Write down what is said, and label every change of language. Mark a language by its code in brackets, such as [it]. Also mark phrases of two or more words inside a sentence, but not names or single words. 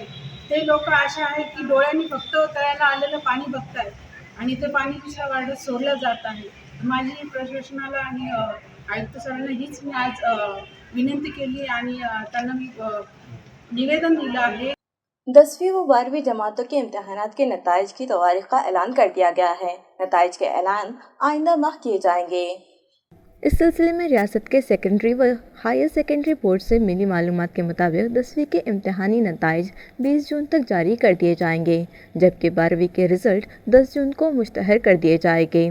[mr] ते लोक असे आहेत की डोळ्यांनी फक्त तळ्याला आलेलं पाणी बघतायत आणि ते पाणी दुसऱ्या वार्डात सोडलं जात आहे। माझी प्रशासनाला आणि आयुक्त सरांना हीच मी आज विनंती केली आणि त्यांना मी निवेदन दिलं आहे। [ur] 10वीं و 12ویں جماعتوں کے امتحانات کے نتائج کی تواریخ کا اعلان کر دیا گیا ہے۔ نتائج کے اعلان آئندہ ماہ کیے جائیں گے۔ اس سلسلے میں ریاست کے سیکنڈری و [en] higher secondary board [ur] سے ملی معلومات کے مطابق 10ویں کے امتحانی نتائج 20 جون تک جاری کر دیے جائیں گے، جبکہ 12ویں کے رزلٹ 10 جون کو مشتہر کر دیے جائیں گے۔